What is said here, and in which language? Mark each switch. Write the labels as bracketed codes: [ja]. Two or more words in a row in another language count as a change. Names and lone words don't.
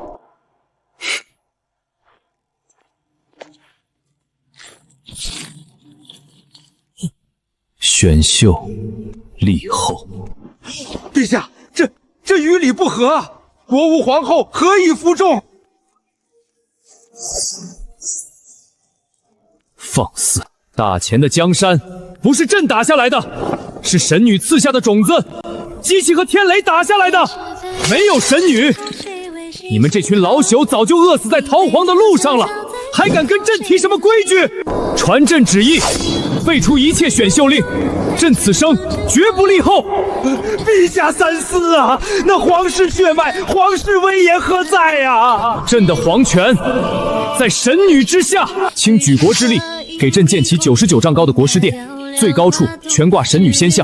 [zh] 選秀立後，陛下，這與理不合啊！國無皇後，何以服眾？放肆！大錢的江山不是朕打下來的，是神女賜下的種子，機器和天雷打下來的。沒有神女，你們這群老朽早就餓死在逃荒的路上了，還敢跟朕提什麼規矩？傳朕旨意，廢除一切選秀令，朕此生絕不立後。陛下三思啊！那皇室血脈、皇室威嚴何在呀？朕的皇權在神女之下，請舉國之力，給朕建起99丈高的國師殿，最高處懸掛神女仙像。